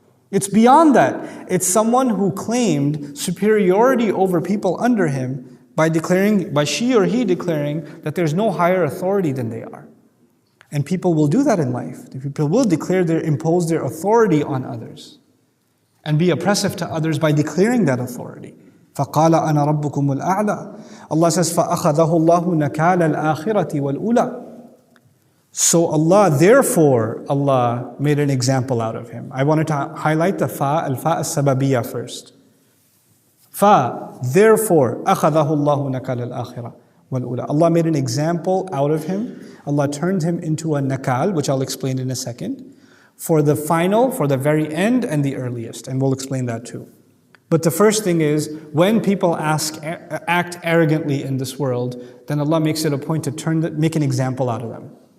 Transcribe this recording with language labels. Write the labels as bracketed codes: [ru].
[en] It's beyond that. It's someone who claimed superiority over people under him by she or he declaring that there's no higher authority than they are. And people will do that in life. People will impose their authority on others and be oppressive to others by declaring that authority. [ar] فَقَالَ أَنَا رَبُّكُمُ الْأَعْلَى. [en] Allah says, [ar] فَأَخَذَهُ اللَّهُ نَكَالَ الْآخِرَةِ وَالْأُولَى. [en] So Allah made an example out of him. I wanted to highlight the al-fa as-sababiyya first. [ar] Therefore, أَخَذَهُ اللَّهُ نَكَالَ الْآخِرَةِ وَالْأُولَى. [en] Allah made an example out of him. Allah turned him into a nakal, which I'll explain in a second, for the final, for the very end and the earliest. And we'll explain that too. But the first thing is, when people act arrogantly in this world, then Allah makes it a point to make an example out of them.